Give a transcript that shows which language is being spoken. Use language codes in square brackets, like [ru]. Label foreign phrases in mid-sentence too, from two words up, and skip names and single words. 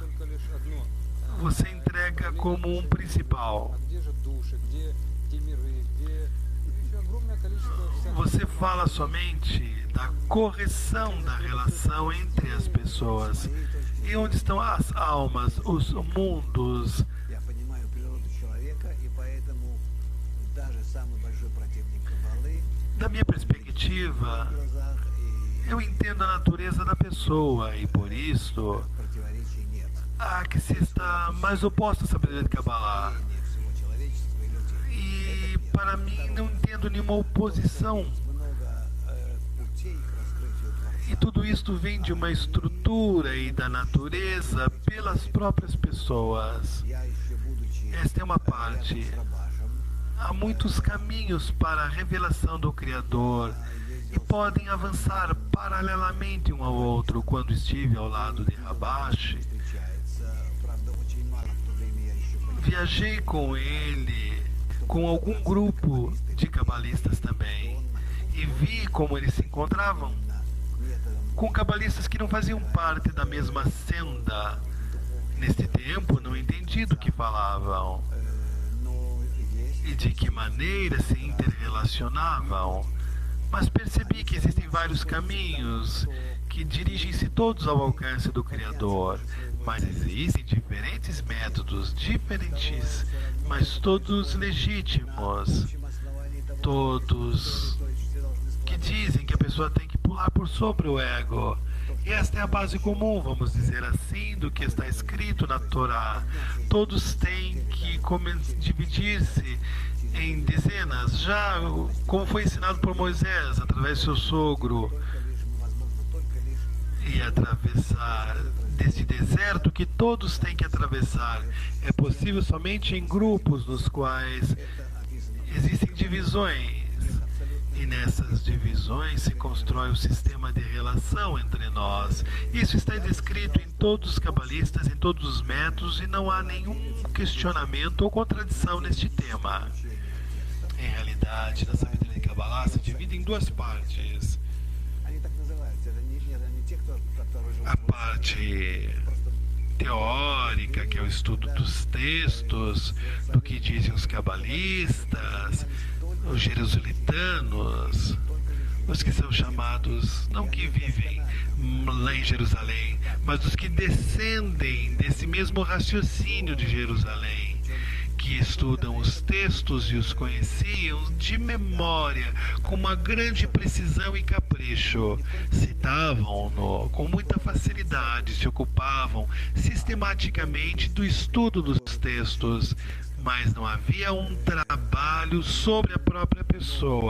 [pt] Você entrega como um principal. Você fala somente da correção da relação entre as pessoas. E onde estão as almas, os mundos? [ru] Я понимаю природу человека, и поэтому даже самый большой противник Каббалы [pt] Da minha perspectiva, [ru] в глазах и [pt] eu entendo a natureza da pessoa e por isso [ru] противоречий нет. [pt] a que se está mais oposta à sabedoria de Kabbalah. [ru] Мнение всего человечества и людей. [pt] E para mim não entendo nenhuma oposição. [ru] Много путей к раскрытию Творца. [pt] E tudo isto vem de uma estrutura e da natureza pelas próprias pessoas. [ru] Я еще будучи [pt] Esta é uma parte. [ru] с Рабашем, [pt] Há muitos caminhos para a revelação do Criador e podem avançar paralelamente um ao outro. Quando estive ao lado de Rabash, [ru] встречается, правда, очень мало в то время я еще понимал. [pt] viajei com ele, com algum grupo de cabalistas também, e vi como eles se encontravam [ru] Методом [pt] com cabalistas que não faziam parte da mesma senda. Neste tempo, não entendi do que falavam [ru] но есть [pt] e de que maneira se interrelacionavam, mas percebi que existem vários caminhos que dirigem-se todos ao alcance do Criador, mas existem diferentes métodos, diferentes, mas todos legítimos, [ru] общем основании того, [pt] todos [ru] что все должны [pt] que dizem que a pessoa tem que pular por sobre o ego. E esta é a base comum, vamos dizer assim, do que está escrito na Torá. Todos têm que dividir-se em dezenas, já como foi ensinado por Moisés, através do seu sogro, [ru] возможно только лишь [pt] e atravessar deste deserto que todos têm que atravessar. É possível somente em grupos nos quais existem divisões. E nessas divisões se constrói o sistema de relação entre nós. Isso está descrito em todos os cabalistas, em todos os métodos, e não há nenhum questionamento ou contradição neste tema. Em realidade, na sabedoria de Kabbalah se divide em duas partes. [ru] они так называются. Это не те, кто живут [pt] A parte teórica, que é o estudo dos textos, do que dizem os cabalistas, os jerusalitanos, os que são chamados, não que vivem lá em Jerusalém, mas os que descendem desse mesmo raciocínio de Jerusalém, que estudam os textos e os conheciam de memória, com uma grande precisão e capricho, citavam-no com muita facilidade, se ocupavam sistematicamente do estudo dos textos, mas não havia um trabalho sobre a própria pessoa.